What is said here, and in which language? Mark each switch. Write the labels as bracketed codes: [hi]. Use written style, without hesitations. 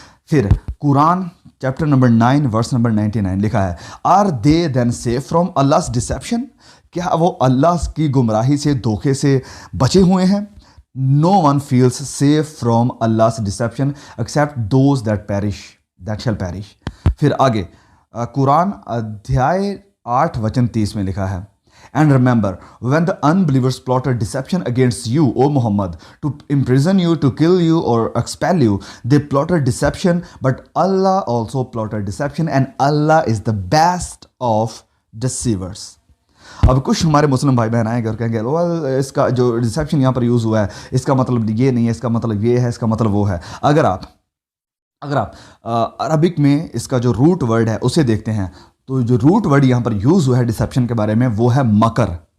[hi] फिर Quran chapter number 9 verse number 99 लिखा है [en] are they then safe from Allah's deception, [hi] क्या वो अल्लाह की गुमराही से, धोखे से बचे हुए हैं? [en] No one feels safe from Allah's deception except those that perish, that shall perish. [hi] फिर आगे कुरान अध्याय 8 वचन 30 में लिखा है [en] And remember, when the unbelievers plotted deception against you, O Muhammad, to imprison you, to kill you, or expel you, they plotted deception, but Allah also plotted deception, and Allah is the best of deceivers. [hi] अब कुछ हमारे मुस्लिम भाई बहन आएंगे और कहेंगे well इसका जो डिसेप्शन यहाँ पर यूज़ हुआ है इसका मतलब ये नहीं है, इसका मतलब ये है, इसका मतलब वो है। अगर आप अरबिक में इसका जो रूट वर्ड है उसे देखते हैं तो जो रूट वर्ड यहाँ पर यूज़ हुआ है डिसेप्शन के बारे में वो है मकर।